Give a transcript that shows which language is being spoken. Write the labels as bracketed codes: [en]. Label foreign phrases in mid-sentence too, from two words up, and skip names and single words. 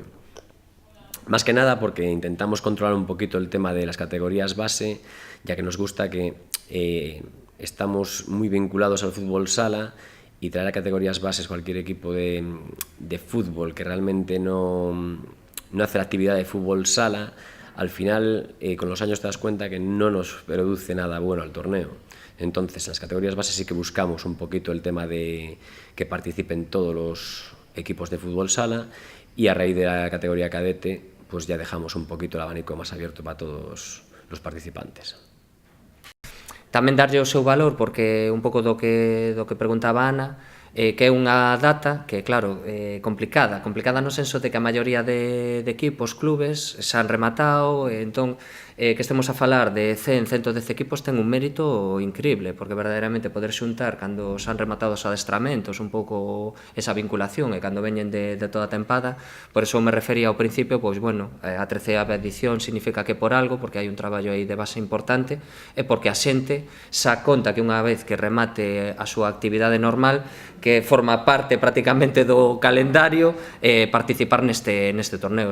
[es] Más que nada porque intentamos controlar un poquito el tema de las categorías base, ya que nos gusta que estamos muy vinculados al fútbol sala, y traer a categorías bases cualquier equipo de fútbol que realmente no hace la actividad de fútbol sala, al final con los años te das cuenta que no nos produce nada bueno al torneo. Entonces, en las categorías bases sí que buscamos un poquito el tema de que participen todos los equipos de fútbol sala, y a raíz de la categoría cadete pues ya dejamos un poquito el abanico más abierto para todos los participantes. [gl] Tamén darlle o seu valor, porque un pouco do que preguntaba Ana, que é unha data que, claro, complicada no senso de que a maioría de equipos, clubes, se han rematado, entón, que estemos a falar de 100, 110 equipos ten un mérito increíble, porque verdadeiramente poder xuntar cando se han rematado os adestramentos, un pouco esa vinculación, e cando veñen de toda a tempada, [es] por eso me refería [gl] ao principio, pois, bueno, a 13ª edición significa que por algo, porque hai un traballo aí de base importante, e porque a xente xa conta que unha vez que remate a súa actividade normal, que forma parte prácticamente do calendario, participar neste torneo.